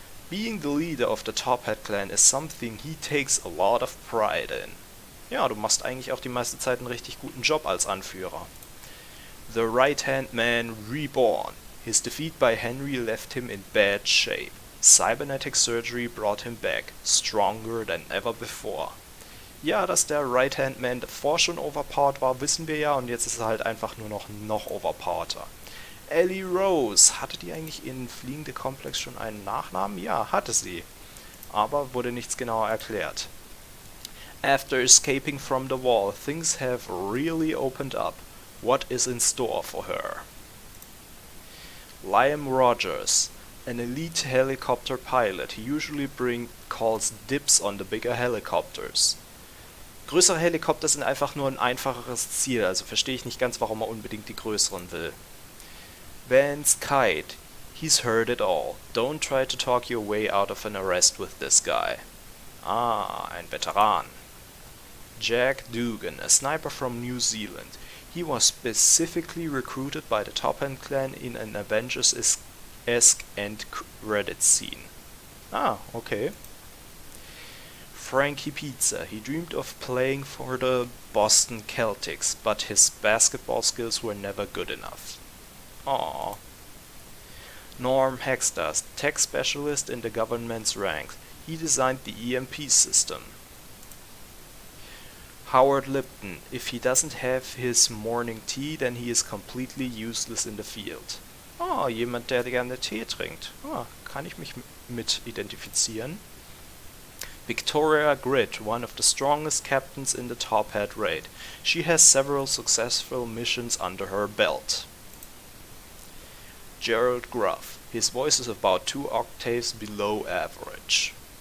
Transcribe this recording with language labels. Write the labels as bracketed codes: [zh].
[en] Being the leader of the Top Hat clan is something he takes a lot of pride in. [de] Ja, du machst eigentlich auch die meiste Zeit einen richtig guten Job als Anführer. [en] The Right-Hand Man Reborn. His defeat by Henry left him in bad shape. Cybernetic surgery brought him back, stronger than ever before. [de] Ja, dass der Right-Hand Man davor schon overpowered war, wissen wir ja, und jetzt ist er halt einfach nur noch overpowerter. Ellie Rose, hatte die eigentlich in Fliegende Komplex schon einen Nachnamen? Ja, hatte sie. Aber wurde nichts genauer erklärt. [en] After escaping from the wall, things have really opened up. What is in store for her? Liam Rogers, an elite helicopter pilot, he usually calls dibs on the bigger helicopters. [de] Größere Helikopter sind einfach nur ein einfacheres Ziel, also verstehe ich nicht ganz, warum er unbedingt die größeren will. [en] Vance Kite, he's heard it all. Don't try to talk your way out of an arrest with this guy. [de] Ah, ein Veteran. [en] Jack Dugan, a sniper from New Zealand. He was specifically recruited by the Top Hat clan in an Avengers-esque end credit scene. Ah, okay. Frankie Pizza, he dreamed of playing for the Boston Celtics, but his basketball skills were never good enough. Aww. Norm Hexter, tech specialist in the government's ranks. He designed the EMP system. Howard Lipton, if he doesn't have his morning tea, then he is completely useless in the field. [de] Oh, jemand, der gerne Tee trinkt. Ah, kann ich mich mit identifizieren. [en] Victoria Grid, one of the strongest captains in the Top Hat raid. She has several successful missions under her belt. Gerald Gruff. His voice is about 2 octaves below average.